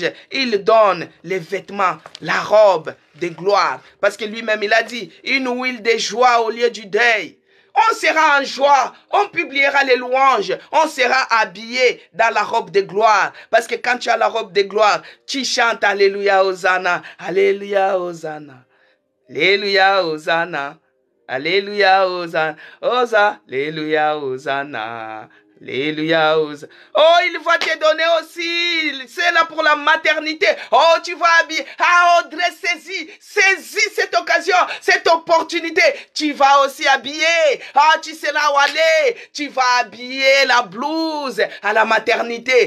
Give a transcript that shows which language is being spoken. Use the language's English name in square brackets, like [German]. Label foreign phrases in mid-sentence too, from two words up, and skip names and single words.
[French] Il donne les vêtements, la robe de gloire. Parce que lui-même, il a dit, une huile de joie au lieu du deuil. On sera en joie, on publiera les louanges, on sera habillé dans la robe de gloire. Parce que quand tu as la robe de gloire, tu chantes Alléluia, Hosanna, Alléluia, Hosanna, Alléluia, Hosanna. Alléluia, Hosanna, Hosanna, Alléluia, Hosanna, Alléluia, Hosanna. Oh, il va te donner aussi, c'est là pour la maternité. Oh, tu vas habiller. Ah, Audrey, saisis cette occasion, cette opportunité. Tu vas aussi habiller. Ah, tu sais là où aller. Tu vas habiller la blouse à la maternité.